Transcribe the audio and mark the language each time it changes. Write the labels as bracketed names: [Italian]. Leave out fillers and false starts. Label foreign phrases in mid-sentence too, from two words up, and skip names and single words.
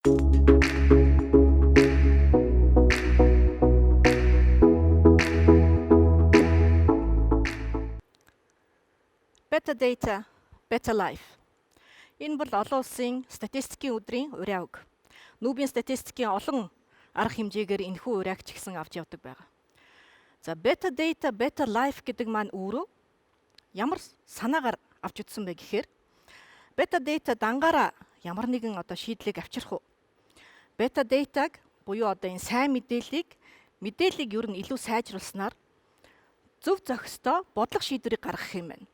[English] Better data, better life. [Mongolian] Энэ бол олон улсын статистикийн өдрийн ураа үг. Нүүбийн статистикийн олон арга хэмжээгээр энэхүү урааг ч гэсэн авч явдаг байгаа. За [English] better data, better life [Mongolian] гэдэг маань өөрөө ямар санаагаар авч үзсэн бэ гэхээр [English] better data [Mongolian] дангаараа ямар нэгэн шийдлийг авчрах уу? [English] Better data- [Mongolian] г буюу энэ сайн мэдээллийг ер нь илүү сайжруулснаар зөв зохистой бодлого шийдвэрийг гаргах юм байна.